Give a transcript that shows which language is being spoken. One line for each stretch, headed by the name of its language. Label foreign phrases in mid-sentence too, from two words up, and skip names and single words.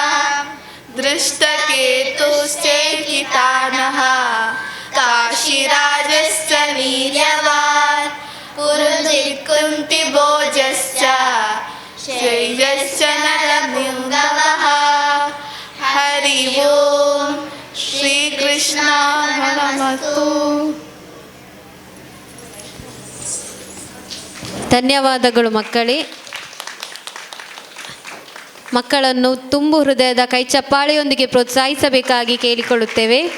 Sanskrit: ದೃಷ್ಟಕೇತುಶ್ಚೇಕಿತಾನಃ ಕಾಶಿರಾಜಶ್ಚ ವೀರ್ಯವಾನ್ ಪುರುಜಿತ್ ಕುಂತಿಭೋಜಶ್ಚ ಶೈಲಶ್ಚ ನರಪುಂಗವಃ. ಹರಿ ಓಂ ಶ್ರೀಕೃಷ್ಣಾರ್ಪಣಮಸ್ತು.
Kannada: ಧನ್ಯವಾದಗಳು ಮಕ್ಕಳೇ. ಮಕ್ಕಳನ್ನು ತುಂಬು ಹೃದಯದ ಕೈಚಪ್ಪಾಳೆಯೊಂದಿಗೆ ಪ್ರೋತ್ಸಾಹಿಸಬೇಕಾಗಿ ಕೇಳಿಕೊಳ್ಳುತ್ತೇವೆ.